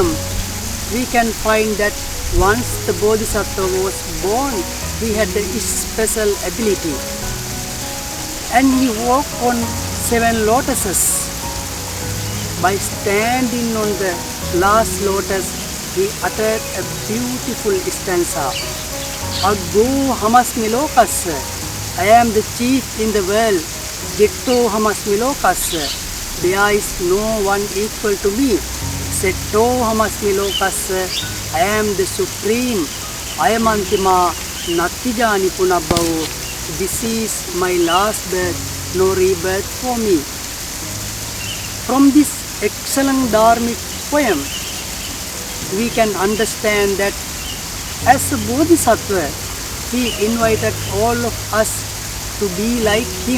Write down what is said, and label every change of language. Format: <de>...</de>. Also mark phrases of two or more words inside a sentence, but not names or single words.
<en>We can find that once the Bodhisattva was born, he had a special ability, and he walked on 7 lotuses. By standing on the last lotus, he uttered a beautiful stanza.</en> <pi>Aggo hamasmi lokassa,</pi> <en>I am the chief in the world.</en> <pi>Jetto hamasmi lokassa,</pi> <en>there is no one equal to me.</en> <pi>Setto hamasmi lokassa,</pi> <en>I am the supreme.</en> <pi>Ayamantima nattijani punabbavo,</pi> <en>this is my last birth, no rebirth for me. From this excellent dharmic poem, we can understand that as a Bodhisattva, he invited all of us to be like him.</en>